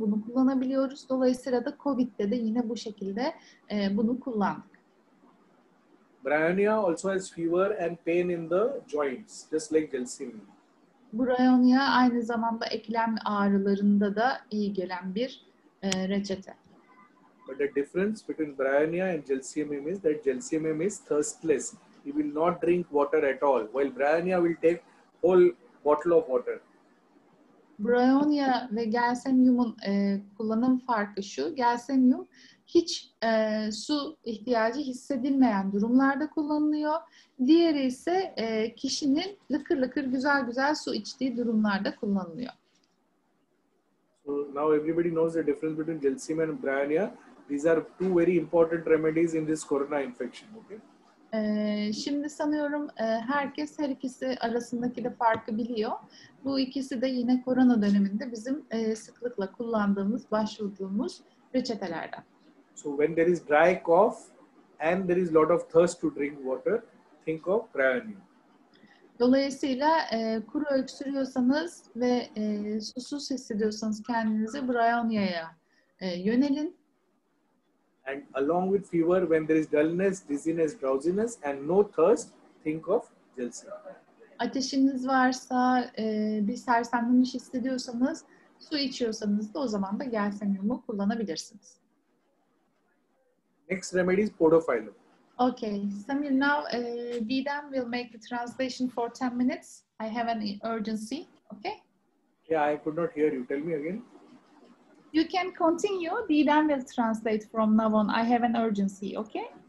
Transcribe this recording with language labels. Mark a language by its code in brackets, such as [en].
[tr] Bunu kullanabiliyoruz. Dolayısıyla da COVID'de de yine bu şekilde bunu kullandık. [en] Bryonia also has fever and pain in the joints, just like Gelsemium. [tr] Bryonia aynı zamanda eklem ağrılarında da iyi gelen bir reçete. [en] But the difference between Bryonia and Gelsemium is that Gelsemium is thirstless. He will not drink water at all, while Bryonia will take whole bottle of water. [tr] Bryonia ve Gelsemium'un kullanım farkı şu. Gelsemium hiç su ihtiyacı hissedilmeyen durumlarda kullanılıyor. Diğeri ise kişinin lıkır lıkır güzel güzel su içtiği durumlarda kullanılıyor. [en] So now everybody knows the difference between Gelsemium and Bryonia. These are two very important remedies in this corona infection. Okay. [tr] Şimdi sanıyorum herkes her ikisi arasındaki de farkı biliyor. Bu ikisi de yine korona döneminde bizim sıklıkla kullandığımız, başvurduğumuz reçetelerden. [en] So when there is dry cough and there is lot of thirst to drink water, think of Bryonia. [tr] Dolayısıyla kuru öksürüyorsanız ve susuz hissediyorsanız kendinizi Bryonia'ya yönelin. [en] And along with fever, when there is dullness, dizziness, drowsiness and no thirst, think of Gelsemium. [tr] Ateşiniz varsa, bir sersemlemiş hissediyorsanız, su içiyorsanız da o zaman da Gelsemium'u kullanabilirsiniz. [en] Next remedy is Podophyllum. Okay, Samir, now Didem will make the translation for 10 minutes. I have an urgency, okay? Yeah, I could not hear you. Tell me again. You can continue. Didem will translate from now on. I have an urgency, okay?